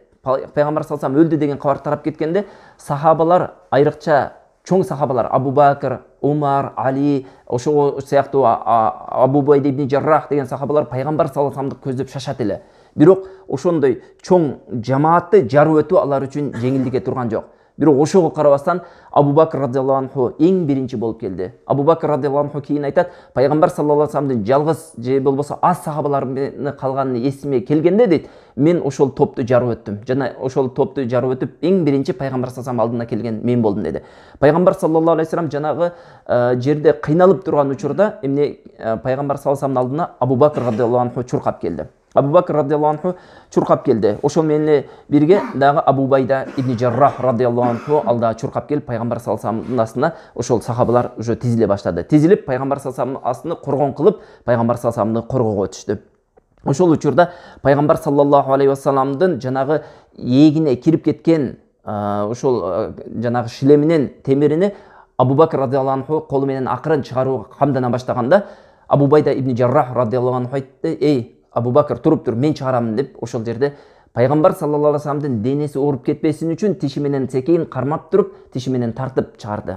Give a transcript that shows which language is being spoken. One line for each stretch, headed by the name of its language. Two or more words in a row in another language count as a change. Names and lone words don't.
Kyrgyz: Пайгамбар
Arabic: صلى الله عليه وسلم
Kyrgyz: өлдү деген кабар тарап кеткенде сахабалар, айрыкча чоң сахабалар Абу Бакр, Умар, Али, ошол сыяктуу Абу Убайда ибн Жаррах деген сахабалар пайгамбар
Arabic: صلى الله عليه وسلم
Kyrgyz: көздөп шашат эле. Бирок ошондой чоң жамаатты жарып өтүү алар үчүн жеңилдикке турган жок. Бирок ошого карабастан Абу Бакр
Arabic: رضي الله عنه
Kyrgyz: эң биринчи болуп келди. Абу Бакр
Arabic: رضي الله عنه
Kyrgyz: кийин айтат, пайгамбар
Arabic: صلى الله عليه وسلم
Kyrgyz: жалгыз же болбосо аз сахабаларынын калганын эсиме келгенде дейт, мен ошол топту жарып өттүм. Жана ошол топту жарып өтүп эң биринчи пайгамбар
Arabic: صلى الله عليه وسلم
Kyrgyz: алдына келген мен болдум деди. Пайгамбар
Arabic: صلى الله عليه وسلم
Kyrgyz: жанагы жерде кыйналып турган учурда эмне пайгамбар
Arabic: صلى الله عليه وسلم
Kyrgyz: алдына Абу Бакр
Arabic: رضي الله عنه
Kyrgyz: чуркап келди. Абу Бакр
Arabic: رضي الله عنه
Kyrgyz: чуркап келди. Ошол менен бирге дагы Абу Убайда ибн Жаррах
Arabic: رضي الله عنه
Kyrgyz: алда чуркап келип пайгамбар
Arabic: صلى الله عليه وسلم
Kyrgyz: астына ошол сахабалар уже тизиле баштады. Тизилип пайгамбар
Arabic: صلى الله عليه وسلم
Kyrgyz: астына коргон кылып пайгамбар
Arabic: صلى الله عليه وسلم
Kyrgyz: коргоого өтүштү. Ошол учурда пайгамбар
Arabic: صلى الله عليه وسلم
Kyrgyz: жанагы эгине кирип кеткен ошол жанагы шлеминин темирини Абу Бакр
Arabic: رضي الله عنه
Kyrgyz: колу менен акырын чыгарууга камдана баштаганда Абу Убайда ибн Жаррах
Arabic: رضي الله عنه
Kyrgyz: айтты: Абу Бакр туруп тур, мен чыгарамын деп ошол жерде пайгамбар
Arabic: صلى الله عليه وسلم
Kyrgyz: денеси ооруп кетпесин үчүн тиши менен секейин кармап туруп, тиши менен тартып чыгарды.